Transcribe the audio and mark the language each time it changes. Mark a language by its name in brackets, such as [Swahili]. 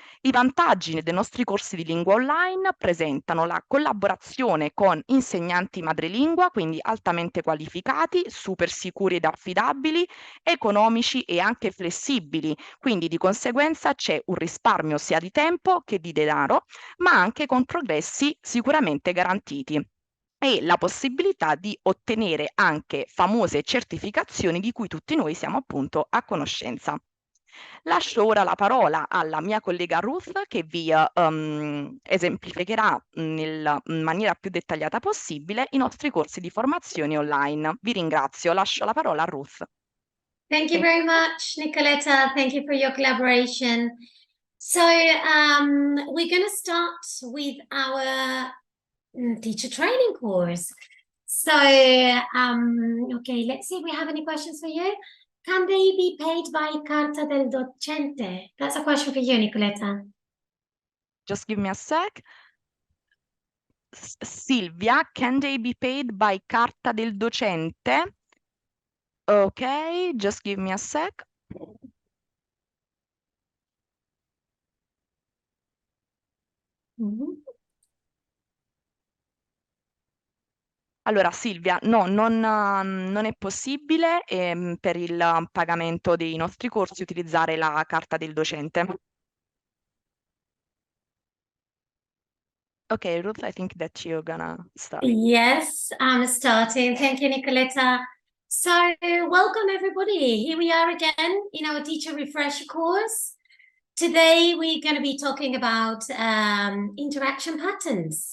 [Italian] I vantaggi dei nostri corsi di lingua online presentano la collaborazione con insegnanti madrelingua, quindi altamente qualificati, super sicuri ed affidabili, economici e anche flessibili, quindi di conseguenza c'è un risparmio sia di tempo che di denaro, ma anche con progressi sicuramente garantiti e la possibilità di ottenere anche famose certificazioni di cui tutti noi siamo appunto a conoscenza. Lascio ora la parola alla mia collega Ruth che vi esemplificherà in maniera più dettagliata possibile i nostri corsi di formazione online. Vi ringrazio, lascio la parola a Ruth. [English] Thank you very much, Nicoletta. Thank you for your collaboration. So we're going to start with our teacher training course. So, okay, let's see if we have any questions for you. Can they be paid by carta del docente? That's a question for you, Nicoletta. Just give me a sec. Silvia, can they be paid by carta del docente? Okay, just give me a sec. [Italian] Allora, Silvia, no, non è possibile per il pagamento dei nostri corsi utilizzare la carta del docente. [English] Ok, Ruth, I think that you're gonna start. Yes, I'm starting. Thank you, Nicoletta. So, welcome everybody. Here we are again in our teacher refresher course. Today we're going to be talking about interaction patterns.